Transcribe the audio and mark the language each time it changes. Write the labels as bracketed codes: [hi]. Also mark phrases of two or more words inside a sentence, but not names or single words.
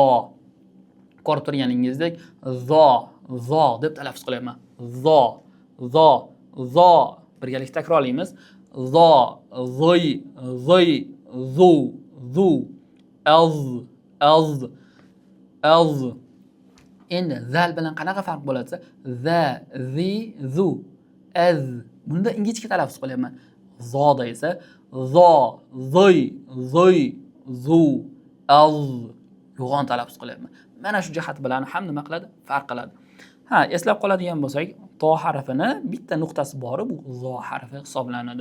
[uz] Ko'rib turganingizdek, zo deb talaffuz qilyapman. [ar] Zo. [uz] Birgalikda takrorlaymiz. [ar] Zo, zoy, zu, az. [uz] Endi zal bilan qanaqa farq bo'ladi? [ar] Za, zi, zu, az. [uz] Bunda ingichka talaffuz qilyapman. Zoda esa [ar] zo, zoy, zu, az. [uz] Yo'g'on talaffuz qilyapman. Mana shu jihat bilan ham nima qiladi? Farq qiladi. Eslab qoladigan bo'lsak, to harfini bitta nuqtasi bor, bu zo harfi hisoblanadi.